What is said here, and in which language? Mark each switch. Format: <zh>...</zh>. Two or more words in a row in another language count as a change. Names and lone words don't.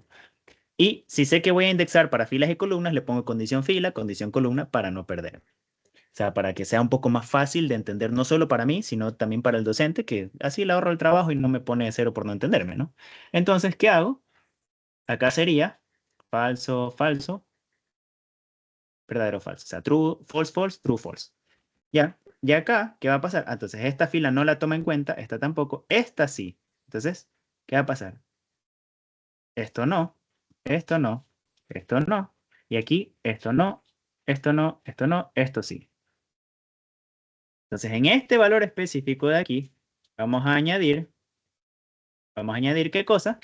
<es>Y si sé que voy a indexar para filas y columnas, le pongo condición fila, condición columna, para no perder. O sea, para que sea un poco más fácil de entender, no solo para mí, sino también para el docente, que así le ahorro el trabajo y no me pone cero por no entenderme, ¿no? Entonces, ¿qué hago? Acá sería falso, falso, verdadero, falso. O sea,</es> <en>true, false, false, true, false.</en> <es>Ya. Y acá, ¿qué va a pasar? Entonces, esta fila no la toma en cuenta, esta tampoco, esta sí. Entonces, ¿qué va a pasar? Esto no, esto no, esto no. Y aquí, esto no, esto no, esto no, esto sí. Entonces, en este valor específico de aquí, vamos a añadir ¿qué cosa?</es>